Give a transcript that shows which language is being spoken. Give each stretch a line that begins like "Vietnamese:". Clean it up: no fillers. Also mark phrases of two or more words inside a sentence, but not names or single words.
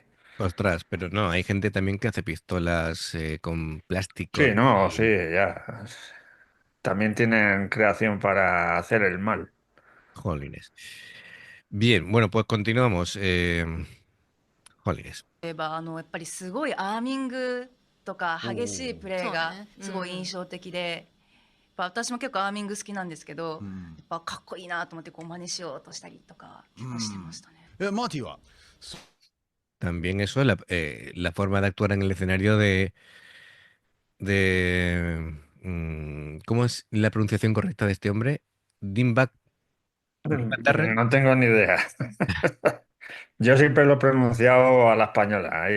Spanish: Ostras, pero no, hay gente también que hace pistolas con plástico Sí, no, sí, y ya. También tienen creación para hacer el mal. jolines. Bien, bueno, pues continuamos. Jolines.
Japanese: いえばやっぱりすごいアーミングとか激しいプレーがそうねすごい印象的で、やっぱ私も結構アーミング好きなんですけど、やっぱかっこいいなと思ってこう真似しようとしたりとか結構してましたね。マーティは？
Spanish: También eso, la forma de actuar en el escenario ¿cómo es la pronunciación correcta de este hombre? Dimebag Darrell. No tengo ni idea. Yo siempre lo he pronunciado a la española, ahí